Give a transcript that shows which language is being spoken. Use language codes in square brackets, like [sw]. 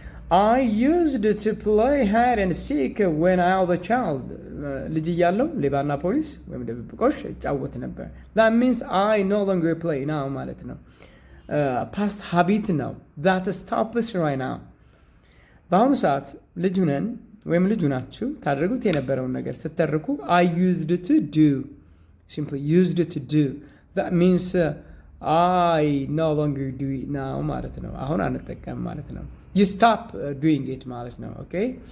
[en] I used to play hide and seek when I was a child. [am] ልጅ እያለው ሌባና ፖሊስ ወይም ድብብቆሽ እጫወት ነበር። [en] that means I no longer play now [am] ማለት ነው። [en] past habit [am] ነው። [en] that stops right now. [am] በአሁኑ ሰዓት ልጅ ነን ወይም ልጁ ናችሁ ታደርጉት የነበረውን ነገር ስትተርኩ [en] I used to do. simply used to do. that means I no longer do it now [am] ማለት ነው። አሁን አንጠቀም ማለት ነው። [en] you stop doing it [am] ማለት ነው። [en] okay.